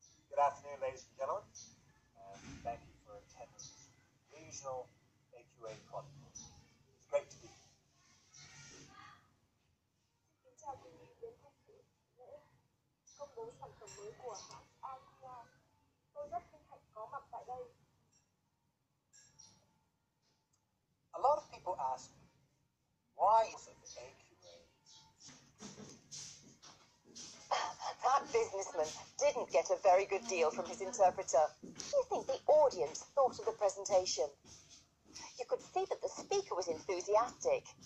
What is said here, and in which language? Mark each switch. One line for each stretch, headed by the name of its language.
English: Good afternoon, ladies and gentlemen, and thank you for attending this regional AQA Chronicle. It's great to be here.
Vietnamese: Xin chào quý vị đến tham dự lễ công bố sản phẩm mới của hãng Asia. Tôi rất vinh hạnh có mặt tại đây.
English: A lot of people ask me, why is it AQA? That businessman didn't get a very good deal from his interpreter. What do you think the audience thought of the presentation? You could see that the speaker was enthusiastic.